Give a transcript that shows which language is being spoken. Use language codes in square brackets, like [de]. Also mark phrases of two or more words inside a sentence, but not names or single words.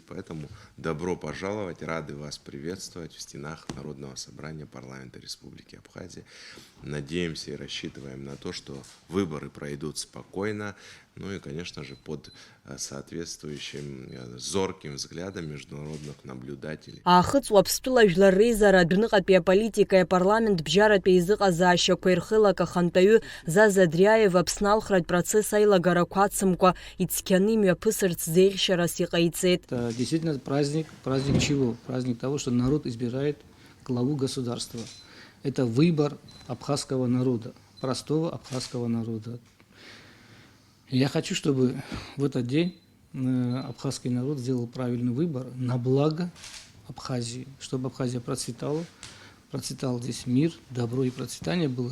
[ru] Поэтому добро пожаловать, рады вас приветствовать в стенах Народного собрания парламента Республики Абхазия. Надеемся и рассчитываем на то, что выборы пройдут спокойно, ну и, конечно же, под соответствующим зорким взглядом международных наблюдателей. [ab] Аахыҵуа Аԥстәыла Жәлар Реизара адәныҟатәи аполитикеи апарламент бџьаратәи аизыҟазаашьақәа ирхылак ахантәаҩы Заза Дриаев Аԥсны алхратә процесс аилагарақәа ацымкәа ицқьаны имҩаԥысырц зеиӷьшьарас иҟаиҵеит. [ru] Это действительно праздник. Праздник чего? Праздник того, что народ избирает главу государства. Это выбор абхазского народа, простого абхазского народа. Я хочу, чтобы в этот день абхазский народ сделал правильный выбор на благо Абхазии, чтобы Абхазия процветала, процветал здесь мир, добро и процветание было.